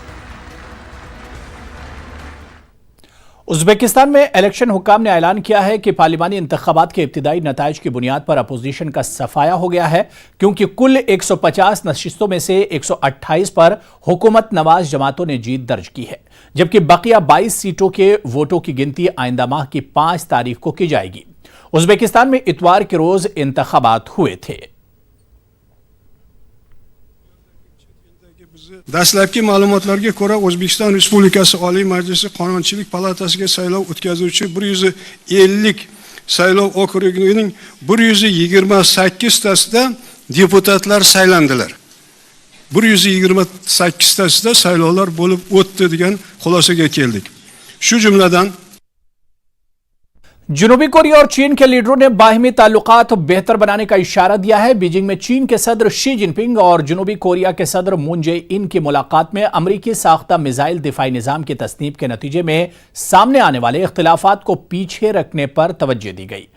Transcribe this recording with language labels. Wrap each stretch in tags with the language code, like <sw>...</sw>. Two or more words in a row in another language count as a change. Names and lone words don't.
<ur>ازبکستان میں الیکشن حکام نے اعلان کیا ہے کہ پارلیمانی انتخابات کے ابتدائی نتائج کی بنیاد پر اپوزیشن کا صفایا ہو گیا ہے، کیونکہ کل 150 نشستوں میں سے 128 پر حکومت نواز جماعتوں نے جیت درج کی ہے، جبکہ بقیہ 22 سیٹوں کے ووٹوں کی گنتی آئندہ ماہ کی 5 تاریخ کو کی جائے گی۔ ازبکستان میں اتوار کے روز انتخابات ہوئے تھے۔</ur> <uz>Dastlabki ma'lumotlarga ko'ra, O'zbekiston Respublikasi Oliy Majlisi Qonunchilik palatasiga saylov o'tkazuvchi 150 saylov okrugining 128 tasida deputatlar saylandilar. 128 tasida saylovlar bo'lib o'tdi degan xulosaga keldik. Shu jumladan</uz> <ur>جنوبی کوریا اور چین کے لیڈروں نے باہمی تعلقات بہتر بنانے کا اشارہ دیا ہے۔ بیجنگ میں چین کے صدر شی جن پنگ اور جنوبی کوریا کے صدر مون جے ان کی ملاقات میں امریکی ساختہ میزائل دفاعی نظام کی تصنیف کے نتیجے میں سامنے آنے والے اختلافات کو پیچھے رکھنے پر توجہ دی گئی۔</ur>